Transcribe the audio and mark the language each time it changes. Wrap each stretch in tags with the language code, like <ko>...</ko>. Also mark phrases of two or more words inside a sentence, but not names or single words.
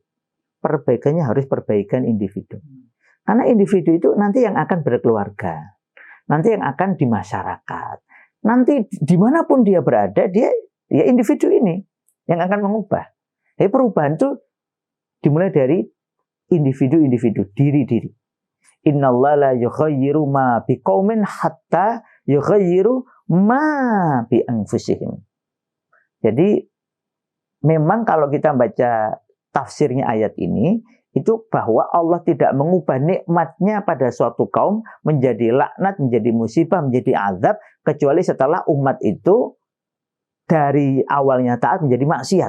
<id>Perbaikannya harus perbaikan individu. Karena individu itu nanti yang akan berkeluarga. Nanti yang akan di masyarakat. Nanti dimanapun dia berada, dia individu ini yang akan mengubah. Jadi perubahan itu dimulai dari individu-individu, diri-diri.</id> <ar>إن الله لا يغير ما بقوم حتى يغيروا ما بأنفسهم.</ar> <id>Jadi memang kalau kita baca tafsirnya ayat ini, itu bahwa Allah tidak mengubah nikmatnya pada suatu kaum menjadi laknat, menjadi musibah, menjadi azab, kecuali setelah umat itu dari awalnya taat menjadi maksiat.</id>